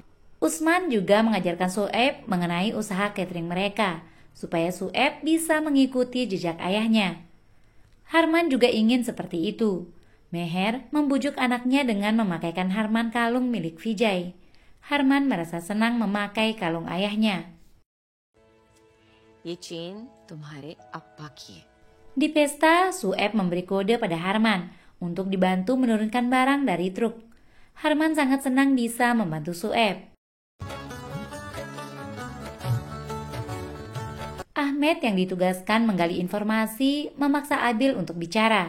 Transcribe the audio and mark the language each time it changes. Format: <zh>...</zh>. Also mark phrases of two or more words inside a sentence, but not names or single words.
<id>Usman juga mengajarkan Soeb mengenai usaha catering mereka, supaya Soeb bisa mengikuti jejak ayahnya. Harman juga ingin seperti itu. Meher membujuk anaknya dengan memakaikan Harman kalung milik Vijay. Harman merasa senang memakai kalung ayahnya.</id> <hi>ये चेन तुम्हारे अप्पा की है।</hi> <id>Di pesta, Soeb memberi kode pada Harman untuk dibantu menurunkan barang dari truk. Harman sangat senang bisa membantu Soeb. Ahmed yang ditugaskan menggali informasi memaksa Abil untuk bicara.</id>